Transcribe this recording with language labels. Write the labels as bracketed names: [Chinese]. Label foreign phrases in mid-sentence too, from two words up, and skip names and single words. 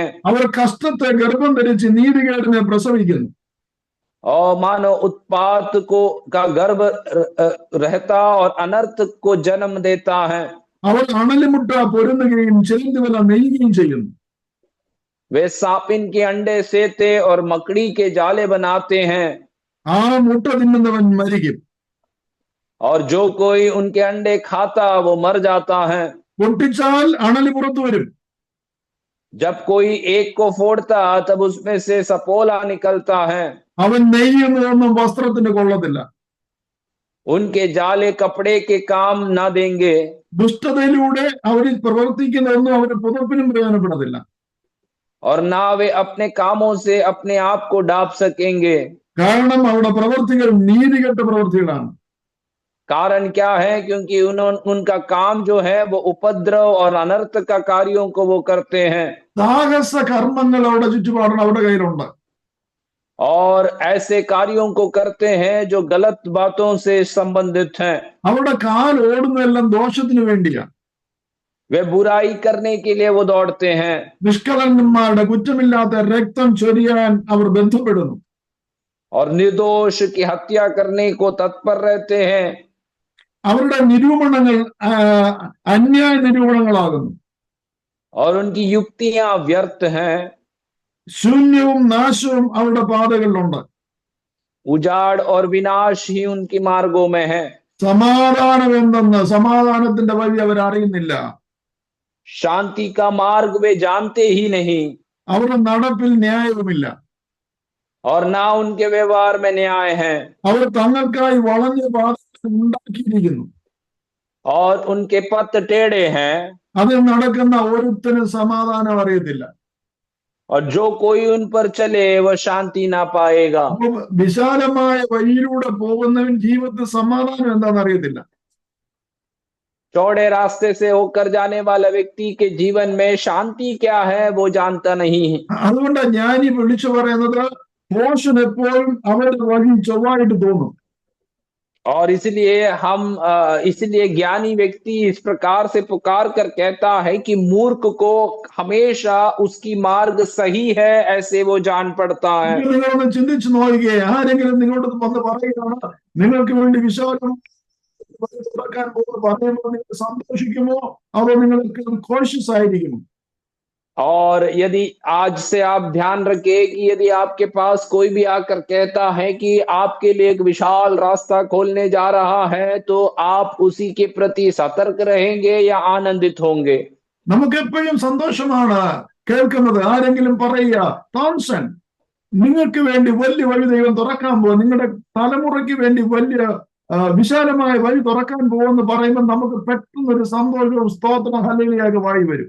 [Malayalam] അവർ കഷ്ടത്തെ ഗർഭം ധരിച്ച് നീതികേടിനെ പ്രസവിക്കുന്നു. [Hindi] और मानो उत्पात को का गर्भ रहता और अनर्थ को जन्म देता है। [Malayalam] അവർ അണലിമുട്ട പൊരുന്നുകയും ചെലന്തുവല നെയ്യുകയും ചെയ്യുന്നു. [Hindi] वे सापिन के अंडे सेते और मकड़ी के जाले बनाते हैं। [Malayalam] ആ മുട്ട തിന്നുന്നവൻ മരിക്കും. [Hindi] और जो कोई उनके अंडे खाता वो मर जाता है। [Malayalam] പൊട്ടിച്ചാൽ അണലി പുറത്തു വരും. [Hindi] जब कोई एक को फोड़ता तब उसमें से सपोला निकलता है। [Malayalam] അവൻ നെയ്യുന്നതൊന്നും വസ്ത്രത്തിന് കൊള്ളത്തില്ല. [Hindi] उनके जाले कपड़े के काम ना देंगे। [Malayalam] ദുഷ്ടതയിലൂടെ അവരിൽ പ്രവർത്തിക്കുന്നതൊന്നും അവരുടെ പുതപ്പിനും പ്രയോജനപ്പെടത്തില്ല. [Hindi] और ना वे अपने कामों से अपने आप को ढांप सकेंगे। [Malayalam] കാരണം അവരുടെ പ്രവർത്തികൾ നീതികെട്ട പ്രവർത്തികളാണ്. [Hindi] कारण क्या है? क्योंकि उनका काम जो है वो उपद्रव और अनर्थ का कार्यों को वो करते हैं। [Malayalam] സാഹസ കർമ്മങ്ങൾ അവരുടെ ചുറ്റുപാടാണ് അവരുടെ കയ്യിലുണ്ട്. [Hindi] और ऐसे कार्यों को करते हैं जो गलत बातों से संबंधित हैं। [Malayalam] അവരുടെ കാൽ ഓടുന്നതെല്ലാം ദോഷത്തിന് വേണ്ടിയാ. [Hindi] वे बुराई करने के लिए वो दौड़ते हैं। [Malayalam] നിഷ്കളങ്കന്മാരുടെ കുറ്റമില്ലാത്ത രക്തം ചൊരിയാൻ അവർ ബന്ധപ്പെടുന്നു. [Hindi] और निर्दोष की हत्या करने को तत्पर रहते हैं। [Malayalam] അവരുടെ നിരൂപണങ്ങൾ അന്യായ നിരൂപണങ്ങളാകുന്നു. [Hindi] और उनकी युक्तियां व्यर्थ हैं। [Malayalam] ശൂന്യവും നാശവും അവരുടെ പാതകളിലുണ്ട്. [Hindi] उजाड़ और विनाश ही उनकी मार्गों में है। [Malayalam] സമാധാനം എന്തെന്ന് സമാധാനത്തിന്റെ വഴി അവർ അറിയുന്നില്ല. [Hindi] शांति का मार्ग वे जानते ही नहीं। [Malayalam] അവരുടെ നടപ്പിൽ ന്യായവുമില്ല. [Hindi] और ना उनके व्यवहार में न्याय है। [Malayalam] അവർ തങ്ങൾക്കായി വളഞ്ഞ പാത ഉണ്ടാക്കിയിരിക്കുന്നു. [Hindi] और उनके पथ टेढ़े हैं। [Malayalam] അതിൽ നടക്കുന്ന ഒരുത്തനും സമാധാനം അറിയത്തില്ല. [Hindi] और जो कोई उन पर चले वह शांति ना पाएगा। [Malayalam] വിശാലമായ വഴിയിലൂടെ പോകുന്നവൻ ജീവിതത്തിൽ സമാധാനം എന്താണെന്ന് അറിയത്തില്ല. [Hindi] चौड़े रास्ते से होकर जाने वाला व्यक्ति के जीवन में शांति क्या है वो जानता नहीं है। [Malayalam] അതുകൊണ്ട് ജ്ഞാനി വിളിച്ചു പറയുന്നത് മോശൻ എപ്പോഴും അവരുടെ വഴി ചൊവ്വായിട്ട് തോന്നും. [Hindi] और इसलिए ज्ञानी व्यक्ति इस प्रकार से पुकार कर कहता है कि मूर्ख को हमेशा उसकी मार्ग सही है ऐसे वो जान पड़ता है। [Malayalam] നിങ്ങളൊന്ന് ചിന്തിച്ചു നോക്കുകയെ ആരെങ്കിലും നിങ്ങളോട് വന്ന് പറയുകയാണ് നിങ്ങൾക്ക് വേണ്ടി വിശാലം തുറക്കാൻ പറയുമ്പോൾ നിങ്ങൾ സന്തോഷിക്കുമോ അതോ നിങ്ങൾക്ക് കോൺഷ്യസ് ആയിരിക്കുമോ? [Hindi] और यदि आज से आप ध्यान रखें कि यदि आपके पास कोई भी आकर कहता है कि आपके लिए एक विशाल रास्ता खोलने जा रहा है तो आप उसी के प्रति सतर्क रहेंगे या आनंदित होंगे? [Malayalam] നമുക്ക് എപ്പോഴും സന്തോഷമാണ് കേൾക്കുന്നത് ആരെങ്കിലും പറയുക, തോംസൺ നിങ്ങൾക്ക് വേണ്ടി വലിയ വഴി ദൈവം തുറക്കാൻ പോകും, നിങ്ങളുടെ തലമുറയ്ക്ക് വേണ്ടി വലിയ വിശാലമായ വഴി തുറക്കാൻ പോകുമെന്ന് പറയുമ്പോൾ നമുക്ക് പെട്ടെന്നൊരു സന്തോഷവും സ്തോത്രം ഹല്ലേലൂയ വായി वരും।